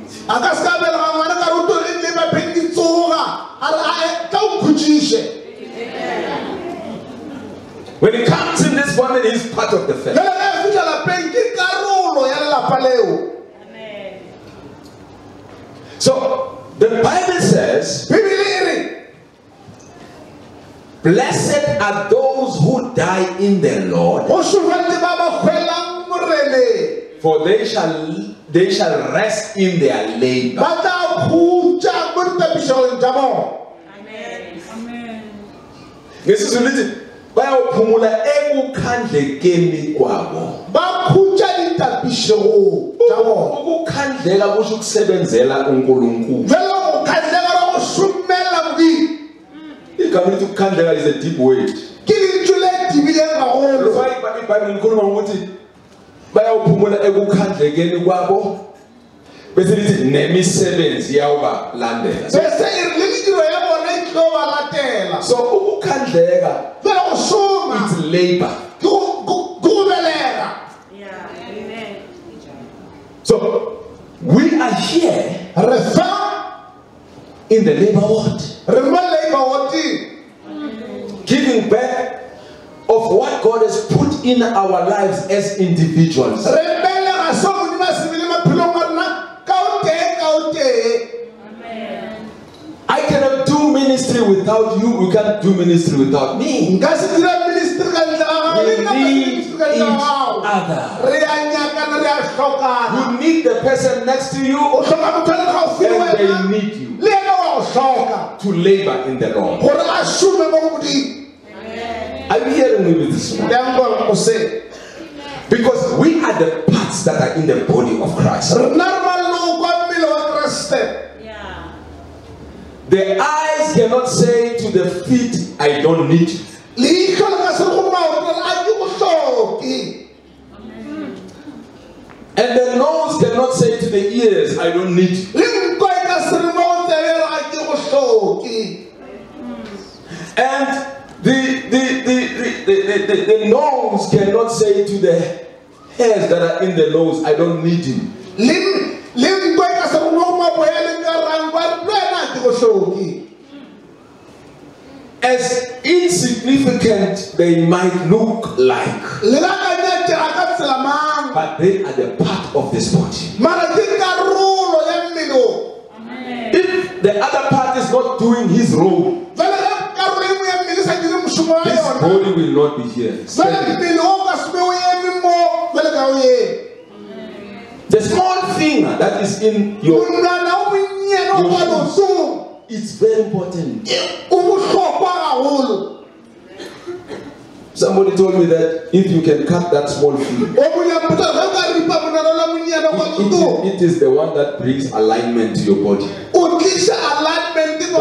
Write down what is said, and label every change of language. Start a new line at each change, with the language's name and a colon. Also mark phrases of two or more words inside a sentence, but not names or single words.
Northern Sotho: A ka se ka bela ga ngwana ka ruto le le ba phendi tsoga a re ka o khutšishe.
English: When he comes in this family, he's part of the family.
Northern Sotho: Jwale ga e fihla lapeng ke karolo ya lelapa leo.
English: So the Bible says,
Northern Sotho: Bibele e re
English: blessed are those who die in the Lord,
Northern Sotho: go šofetse ba ba hwelang moreleng
English: for they shall rest in their labor.
Northern Sotho: ba tla khutša mo ditapišegong tša bona.
Zulu: Ngesizulu lithi bayaphumula ekukhandlekeni kwabo.
Northern Sotho: Ba khutša ditapišegong tša bona.
Zulu: Ukukhandleka kusho ukusebenzela uNkulunkulu.
Northern Sotho: Jwale go khandlega la go šomela Modimo
Zulu: Igama lithi ukukhandleka
English: is a deep word.
Northern Sotho: ke lentšu le tibileng gagolo.
Zulu: iBhayibheli likhuluma ngokuthi bayaphumula ekukhandlekeni kwabo bese lithi nemisebenzi yawubalandela.
Northern Sotho: Bese e re le mediro ya bona e tlo ba latela.
Zulu: So ukukhandleka,
Northern Sotho: Jwale go šoma
English: it's labor.
Northern Sotho: ke go belega.
English: So we are here
Northern Sotho: Re fa
English: in the labor ward,
Northern Sotho: re mo
English: labor ward-
Northern Sotho: eng
English: giving back of what God has put in our lives as individuals.
Northern Sotho: re belega so Modimo a se bile maphelong a rona ka o tee.
English: I cannot do ministry without you. You can't do ministry without me.
Northern Sotho: Nka se dira ministry ka ntle ga gago, le
English: We
Northern Sotho: nna ka se
English: need
Northern Sotho: ministry ka
English: each
Northern Sotho: ntle ga gago.
English: other.
Northern Sotho: Re a nyakana, re a hlokana.
English: You need the person next to
Northern Sotho: O
English: you,
Northern Sotho: hloka motho a le gaufi le
English: and they
Northern Sotho: wena,
English: need you
Northern Sotho: le ena wa go hloka
English: to labor in the Lord.
Northern Sotho: gore a šome mo go Modimo.
English: Are you hearing me with this one?
Northern Sotho: Ke a nkwa o se.
English: Because we are the parts that are in the body of Christ.
Northern Sotho: Rena re maloko a mmele wa Kriste.
English: The eyes cannot say to the feet, I don't need you.
Northern Sotho: Leihlo le ka se re go maoto a ke go hloke.
English: And the nose cannot say to the ears, I don't need you.
Northern Sotho: Le nko e ka se re mo go tsebela a ke go hloke.
English: And the nose cannot say to the hairs that are in the nose, I don't need you.
Northern Sotho: Le nko e ka se re mo maboya le ka rangwa le wena a ke go hloke.
English: As insignificant they might look like,
Northern Sotho: Le ka ka nyatega ka tsela mang,
English: but they are the part of this body.
Northern Sotho: mara ke karolo ya mmele o.
English: If the other part is not doing his role,
Northern Sotho: Jwale ge karolo e nngwe ya mmele e sa dire mošomo wa
English: this
Northern Sotho: yona,
English: body will not be here.
Northern Sotho: jwale
English: Standing.
Northern Sotho: mmele o ka se be o eme mo jwale ka o eme.
English: The small finger that is in your,
Northern Sotho: Monwana o monnyane o kwa leotong,
English: it's very important.
Northern Sotho: o bohlokwa gagolo.
English: Somebody told me that if you can cut that small finger,
Northern Sotho: O monyampotsa ge o ka ripa monwana la monnyane kwa leotong,
English: it is the one that brings alignment to your body.
Northern Sotho: o tliša alignment mo